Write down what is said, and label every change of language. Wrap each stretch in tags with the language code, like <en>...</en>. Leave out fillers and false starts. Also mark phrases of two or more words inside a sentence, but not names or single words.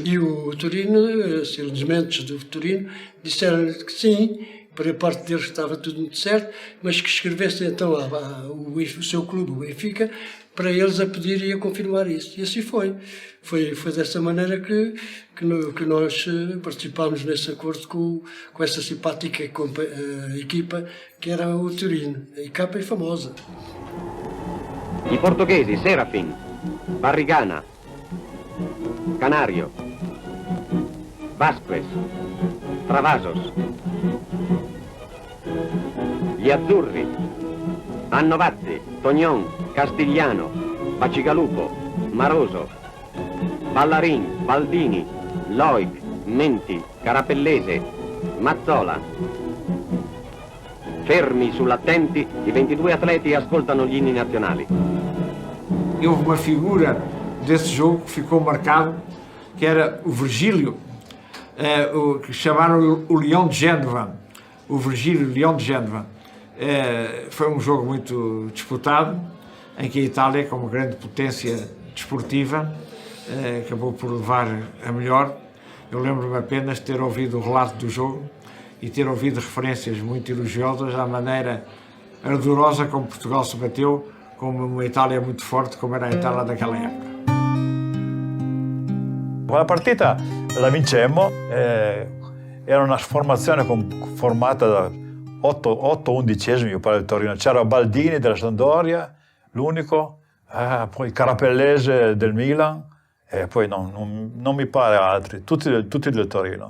<pt>E o Torino, os elementos do Torino, disseram que sim, para a parte deles estava tudo muito certo, mas que escrevesse então o seu clube, o Benfica, para eles a pedir e a confirmar isso. E assim foi. Foi dessa maneira que nós participámos nesse acordo com essa simpática equipa que era o Torino. A equipa é famosa.</pt> <it>I portoghesi Serafin, Barrigana, Canario, Vasquez, Travasos. Gli azzurri, Annovazzi, Tognon, Castigliano, Bacigalupo, Maroso, Ballarin, Baldini, Loic, Menti, Carapellese, Mazzola. Fermi sull'attenti, i 22 atleti ascoltano gli inni nazionali.</it> <pt>Houve uma figura desse jogo que ficou marcado, que era o Virgílio, que chamaram o Leão de Génova. O Virgílio Leão de Génova. Foi um jogo muito disputado, em que a Itália, como grande potência desportiva, acabou por levar a melhor. Eu lembro-me apenas de ter ouvido o relato do jogo e ter ouvido referências muito elogiosas à maneira ardorosa como Portugal se bateu, como uma Itália muito forte, como era a Itália daquela época.</pt> <it>Quella partita la vincemmo, era una formazione formata da 8 undicesimi, io parlo del Torino. C'era Baldini della Sampdoria, l'unico, poi Carapellese del Milan, e poi non mi pare altri, tutti del Torino.</it>